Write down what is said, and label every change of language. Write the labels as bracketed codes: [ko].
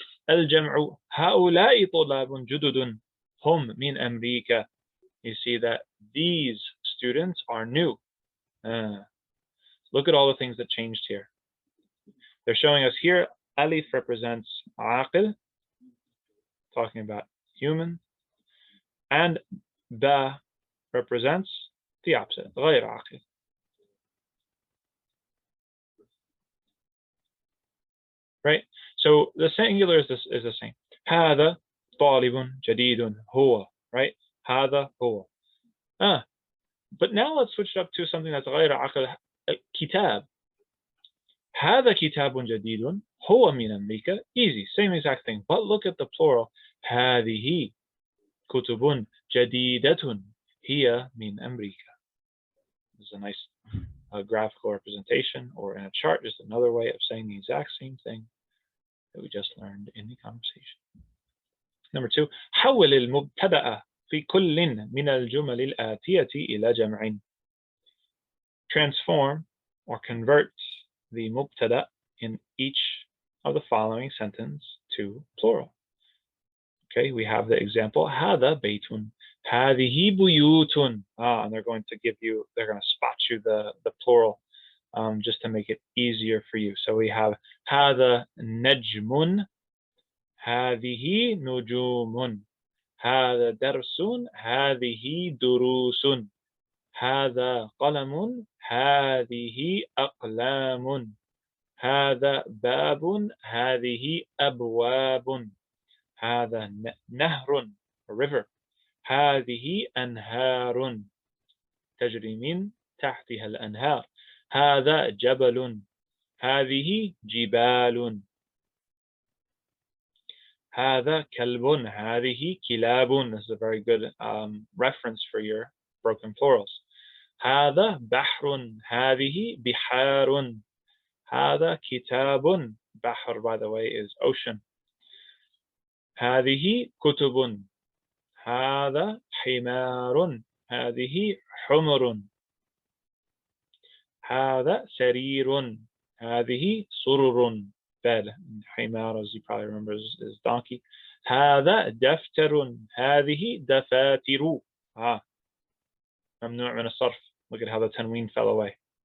[ar] الجمع هؤلاء طلاب جدد هم من أمريكا. [en] You see that these students are new. Look at all the things that changed here. They're showing us here, alif represents aqil, talking about human, and ba represents the opposite, غير عاقل. Right? So the singular is the same. [ar] هذا طالب جديد هو. [en] Right? [ar] هذا هو. [en] But now let's switch it up to something that's غير عاقل. [ar] كتاب. هذا كتاب جديد هو من أمريكا. [en] Easy, same exact thing. But look at the plural. [ar] هذه كتب جديدة هي من أمريكا. [en] This is a nice graphical representation, or in a chart, just another way of saying the exact same thing that we just learned in the conversation. Number 2, [ar] حول المبتدأ في كل من الجمل الآتية إلى جمع. [en] Transform or convert the mubtada in each of the following sentence to plural. Okay, we have the example, [ar] هذا بيت, هذه بيوت. [en] And they're going to spot you the plural just to make it easier for you. [ar] So we have هذا نجم, هذه نجوم, هذا درس, هذه دروس, هذا قلم, هذه أقلام, هذا باب, هذه أبواب, هذا نهر, [en] a river, [ar] هذه أنهار تجري من تحتها الأنهار, هذا جبل, هذه جبال, هذا كلب, هذه كلاب. [en] This is a very good reference for your broken plurals. [ar] هذا بحر, هذه بحار, هذا كتاب. [en] بحر, by the way, is ocean. [ar] هذه كتب, هذا حمار, هذه حمر, هذا سرير, هذه سرر. [en] bed. حمار, as you probably remember, is donkey. [ar] هذا دفتر, هذه دفاتر. ممنوع من الصرف. [en] Look at how the tanween fell away.